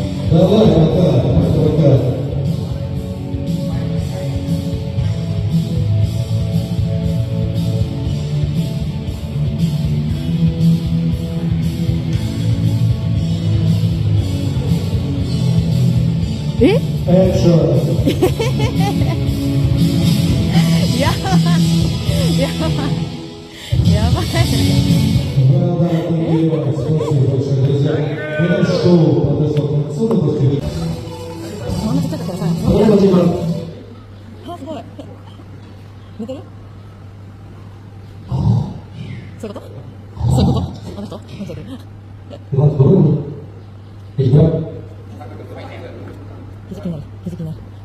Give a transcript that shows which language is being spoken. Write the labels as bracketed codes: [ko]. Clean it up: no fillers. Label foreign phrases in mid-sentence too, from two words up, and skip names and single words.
[ru] Давай, пока. え Экшен. [ja] やばいやばいやばい [en] Well done, Илья. [ru] Спасибо большое, друзья. Это шоу подошло к концу. Выпустили. [ja] そんなちっちゃかったらさ、 [ru] Спасибо, Дима. [ja] あ、すごい。似てる？そういうこと？そういうこと？あの人？見てる。 [ru] Иван, здорово. Идем. [ja] 気づきになる。気づきになる。